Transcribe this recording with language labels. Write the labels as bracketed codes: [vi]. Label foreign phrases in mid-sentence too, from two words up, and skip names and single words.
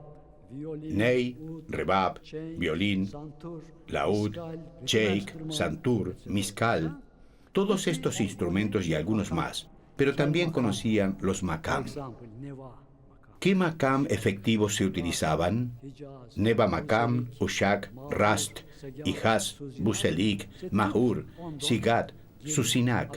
[es] Ney, rebab, violín, laúd, cheik, santur, miscal, todos estos instrumentos y algunos más, pero también conocían los makam. ¿Qué makam efectivos se utilizaban? Neva makam, ushak, rast, hijas, buselik, mahur, sigat, Susinak.